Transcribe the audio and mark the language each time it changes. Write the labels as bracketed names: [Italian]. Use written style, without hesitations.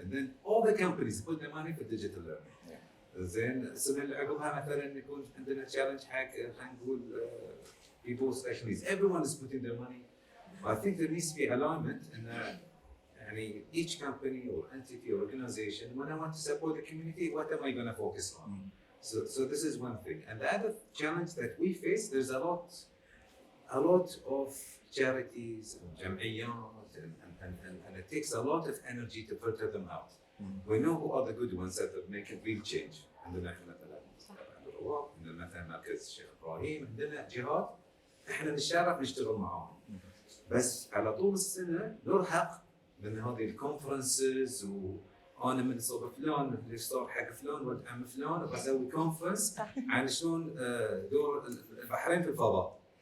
[English] And then all the companies put their money for digital learning. [Arabic] زين السنه اللي عقبها مثلا يكون عندنا تشالنج حق خلينا نقول [English] people with special needs. Everyone is putting their money. I think there needs to be alignment in يعني each company or entity or organization, when I want to support the community, what am I going to focus on? So this is one thing. And the other challenge that we face, there's a lot of charities and jam'iyyat, and it takes a lot of energy to filter them out. We know who are the good ones that are making real change. [Arabic] عندنا احنا مثلا الرواق، عندنا مثلا مركز الشيخ ابراهيم، عندنا جهات احنا نتشارك نشتغل معاهم. بس على طول السنه نرهق من هذه الكونفرنسز، وانا من صوب فلان اللي صار حق فلان ولد عم فلان وبسوي كونفرنس عن شلون دور البحرين في الفضاء.